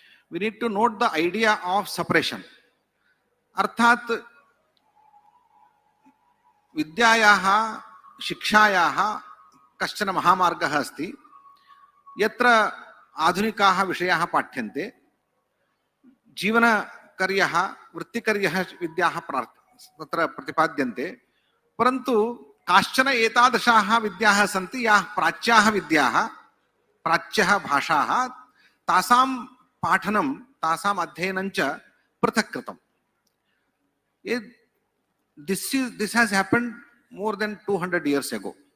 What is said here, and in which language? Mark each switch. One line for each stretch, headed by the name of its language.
English: We need to note the idea of separation.
Sanskrit: अर्थात् विद्यायाः शिक्षायाः कश्चन महामार्गः अस्ति यत्र आधुनिकाः विषयाः पाठ्यन्ते, जीवनकर्यः वृत्तिकर्यः विद्याः तत्र प्रतिपाद्यन्ते, परन्तु काश्चन एतादृशाः विद्याः सन्ति याः प्राच्याः विद्याः, प्राच्यः भाषाः, तासां पाठनं तासाम् अध्ययनं च पृथक् कृतम्.
English: This has happened more than 200 years ago.